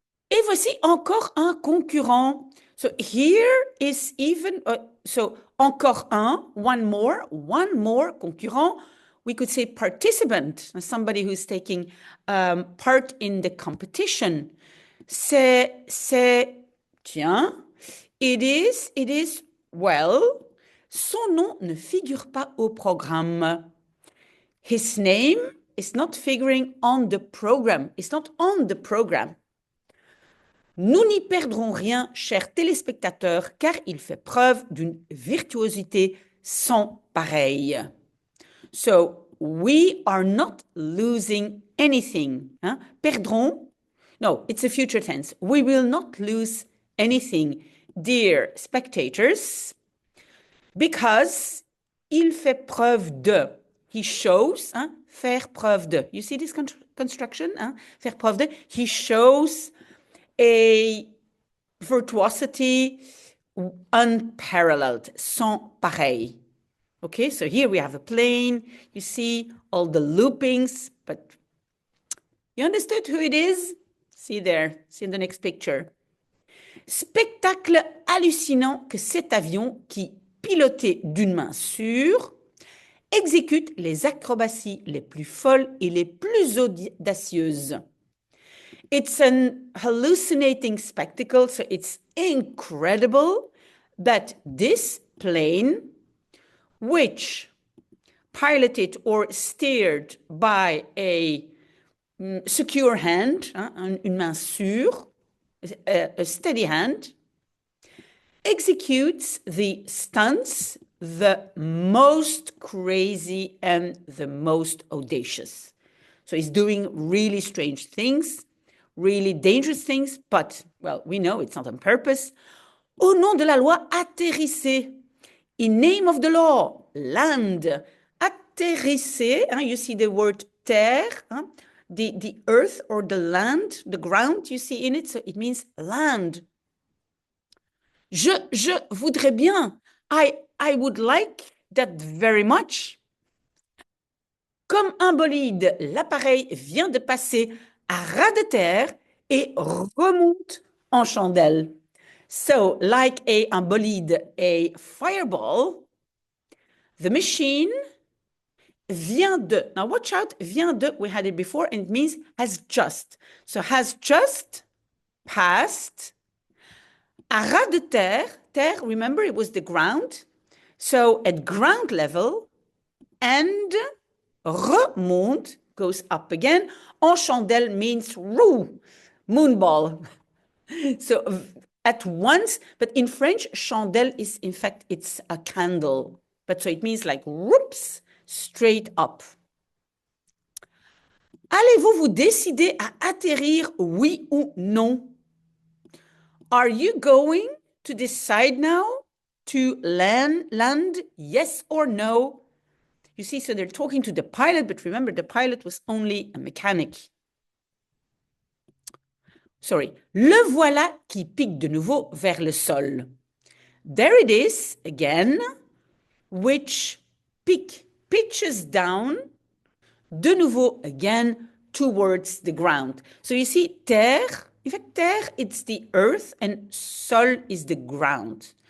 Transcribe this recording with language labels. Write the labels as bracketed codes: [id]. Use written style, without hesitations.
[fr] Et voici encore un concurrent. [en] So here is even, encore one more concurrent. We could say participant, somebody who's taking part in the competition. [fr] Tiens, [en] it is, well, [fr] son nom ne figure pas au programme. [en] His name is not figuring on the program. It's not on the program. [fr] Nous n'y perdrons rien, chers téléspectateurs, car il fait preuve d'une virtuosité sans pareille. [en] So, we are not losing anything. Perdrons? No, it's a future tense. We will not lose anything, dear spectators, because [fr] il fait preuve de. [en] He shows, [fr] faire preuve de. [en] You see this construction? [fr] Faire preuve de. [en] He shows a virtuosity unparalleled, [fr] sans pareil. [en] Okay, so here we have a plane. You see all the loopings, but you understood who it is? See there, see in the next picture. [fr] Spectacle hallucinant que cet avion qui, piloté d'une main sûre, exécute les acrobaties les plus folles et les plus audacieuses. [en] It's an hallucinating spectacle, so it's incredible that this plane, which piloted or steered by a secure hand, [fr] une main sûre, [en] a steady hand, executes the stunts the most crazy and the most audacious. So he's doing really strange things, really dangerous things, but, well, we know it's not on purpose. [fr] Au nom de la loi, atterrissez. [en] In name of the law, land. Atterrissez, you see the word terre, the earth or the land, the ground you see in it, so it means land. [fr] Je voudrais bien. [en] I would like that very much. [fr] Comme un bolide, l'appareil vient de passer à ras de terre et remonte en chandelle. [en] So, like un bolide, a fireball, the machine [fr] vient de. [en] Now, watch out, [fr] vient de, [en] we had it before, and it means has just. So, has just passed [fr] à ras de terre. [en] Terre, remember, it was the ground. So, at ground level, and remonte, goes up again. [fr] En chandelle [en] means roux, moonball. So, at once, but in French, chandelle is, in fact, it's a candle. But so it means like, whoops, straight up. [fr] Allez-vous vous décider à atterrir, oui ou non? [en] Are you going to decide now to land, yes or no? You see, so they're talking to the pilot, but remember, the pilot was only a mechanic. Sorry. [fr] Le voilà qui pique de nouveau vers le sol. [en] There it is, again, which pitches down, [fr] de nouveau, [en] again, towards the ground. So you see, terre, in fact, terre, it's the earth, and sol is the ground.